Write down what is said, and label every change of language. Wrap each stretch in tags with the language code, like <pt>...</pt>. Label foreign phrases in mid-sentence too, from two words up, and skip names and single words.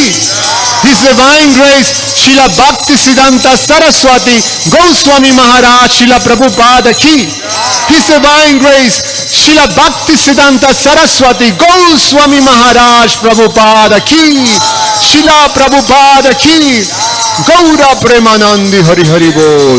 <en>His Divine Grace Srila Bhaktisiddhanta Saraswati Goswami Maharaj Srila Prabhupada ki. His Divine Grace Srila Bhaktisiddhanta Saraswati Goswami Maharaj Prabhupada ki. Srila Prabhupada ki.</en> <bn>গৌর প্রেমানন্দে হরি হরি বোল.</bn>